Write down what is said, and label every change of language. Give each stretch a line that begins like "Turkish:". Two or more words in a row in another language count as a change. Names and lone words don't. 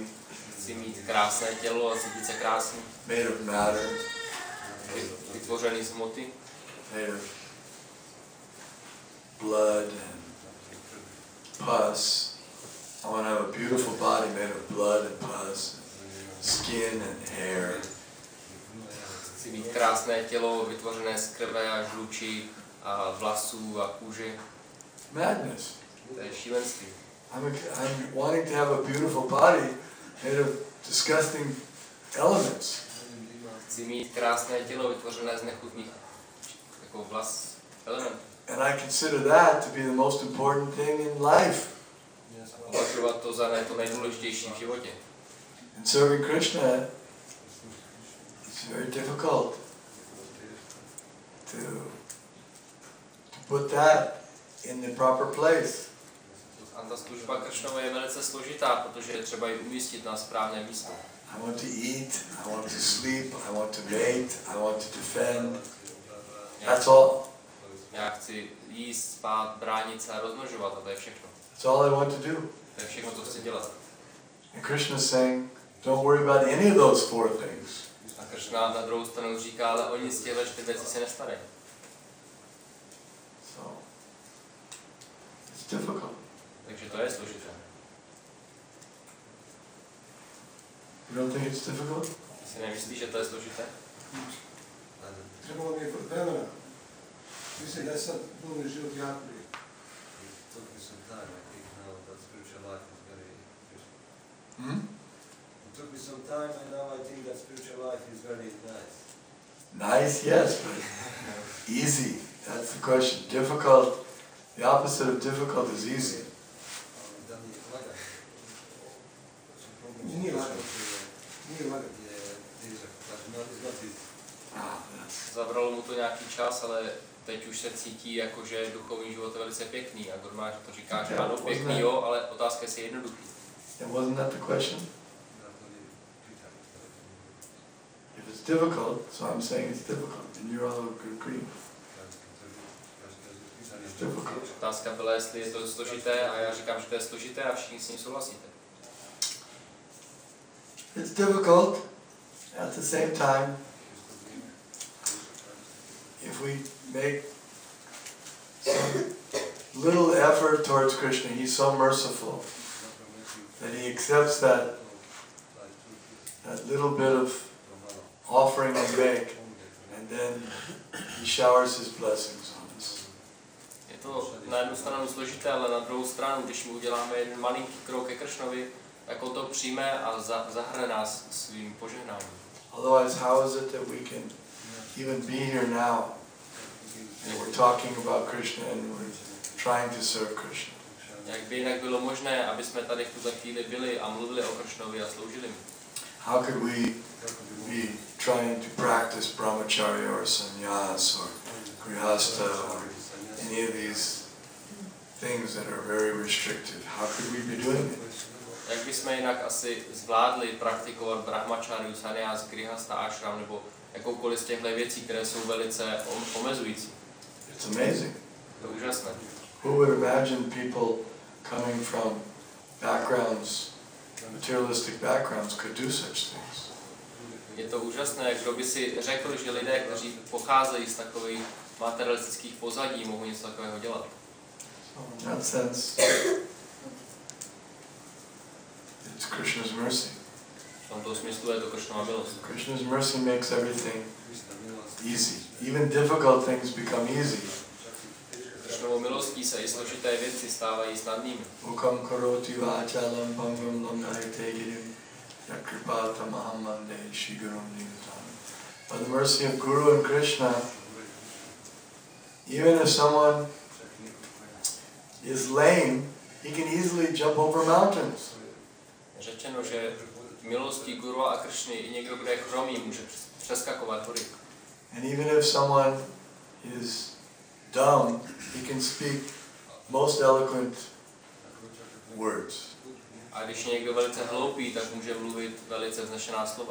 Czech: Chci mít krásné tělo a cítit se krásný.
English: Made of matter.
Czech: Vytvořený z hmoty.
English: Made of blood and pus. I want to have a beautiful body made of blood and pus, skin and hair.
Czech: Chci mít krásné tělo vytvořené z krve a žluči a vlasů a kůže.
English: Madness.
Czech: To je šílenství.
English: I'm wanting to have a beautiful body made of disgusting elements.
Czech: Chci mít krásné tělo vytvořené z nechutných jako elementů.
English: And I consider that to be the most important thing in life.
Czech: Považovat to za to nejdůležitější v životě.
English: And serving Krishna, it's very difficult to put that in the proper place.
Czech: A ta služba Kršnovi je velice složitá, protože je třeba ji umístit na správné místo.
English: I want to eat, I want to sleep, I want to mate, I want to defend. That's all.
Czech: Já chci jíst, spát, bránit se a rozmnožovat a to je všechno.
English: That's all I want to do.
Czech: To je všechno, co chci dělat.
English: And Krishna is saying, don't worry about any of those four things.
Czech: A Kršna na druhou stranu říká, ale oni z těchto 4 věcí se nestarají.
English: So, it's difficult.
Czech: Takže to je složité.
English: You don't think it's difficult?
Czech: Si nemyslíš, že to je složité?
Croatian: Trebalo mi je vremena. Mislim da je sad duhovni život jako lijep.
English: It took me some time. I think now that spiritual life is very useful. Hmm? It took me some time, and now I think that spiritual life is very nice. Nice, yes, but easy. That's the question. Difficult, the opposite of difficult is easy.
Croatian: Nije lagano. Nije lagano.
Czech: Zabralo mu to nějaký čas, ale teď už se cítí jako, že duchovní život je velice pěkný. A Gurmář to říká, že ano, pěkný, jo, ale otázka je si jednoduchý.
English: And wasn't that the question? If it's difficult, so I'm saying it's difficult, and you're all agreeing. It's difficult.
Czech: Otázka byla, jestli je to složité, a já říkám, že to je složité a všichni s ním souhlasíte.
English: It's difficult. At the same time, if we make some little effort towards Krishna, he's so merciful that he accepts that little bit of offering we make, and then he showers his blessings on us.
Czech: Je to na jednu stranu složité, ale na druhou stranu, když mu uděláme jeden malinký krok ke Kršnovi, tak on to přijme a zahrne nás svým požehnáním.
English: Otherwise, how is it that we can even be here now and we're talking about Krishna and we're trying to serve Krishna?
Czech: Jak by jinak bylo možné, aby jsme tady v tuto chvíli byli a mluvili o Kršnovi a sloužili mu?
English: How could we be trying to practice brahmacharya or sannyas or grihastha or any of these things that are very restrictive? How could we be doing it?
Czech: Jak bychom jinak asi zvládli praktikovat brahmacharyu, sannyas, grihastha, ashram nebo jakoukoliv z těchto věcí, které jsou velice omezující?
English: It's amazing.
Czech: To je úžasné.
English: Who would imagine people coming from backgrounds, materialistic backgrounds, could do such things?
Czech: Je to úžasné, kdo by si řekl, že lidé, kteří pocházejí z takových materialistických pozadí, mohou něco takového dělat.
English: So in that sense, it's Krishna's mercy.
Czech: V tomto smyslu je to Kršnova milost.
English: Krishna's mercy makes everything easy. Even difficult things become easy.
Czech: Kršnovou milostí se i složité věci stávají snadnými.
Sanskrit: Ukam karoti vachalam pangam lamnayate girim yakripata mahamande shigurum nivatam.
English: By the mercy of Guru and Krishna, even if someone is lame, he can easily jump over mountains.
Czech: Je řečeno, že milostí Guru a Kršny i někdo, kdo je chromý, může přeskakovat hory. And even if someone is dumb, he can speak most eloquent words. A když je někdo velice hloupý, tak může mluvit velice vznešená slova.